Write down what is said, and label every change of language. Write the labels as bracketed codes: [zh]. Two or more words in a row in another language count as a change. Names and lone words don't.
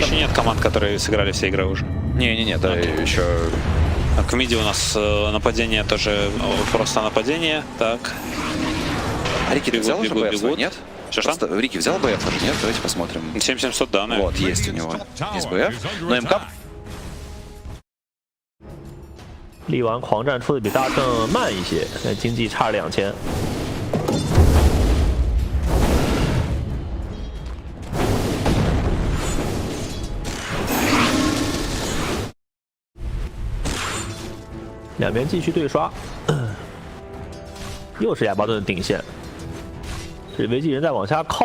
[ru] Еще нет команд, которые сыграли все игры уже. Не-не-не, да, еще... Так, в миде у нас нападение тоже просто нападение. Так. А Рики, ты взял уже БФ, нет? Что? Рики взял БФ уже, нет? Давайте посмотрим. 7700, да, наверное. Вот, есть у него. Есть БФ. Но МК... [zh] 力丸狂战出的比大圣慢一些，经济差2000。两边继续对刷，又是亚巴顿顶线，这维基人在往下靠。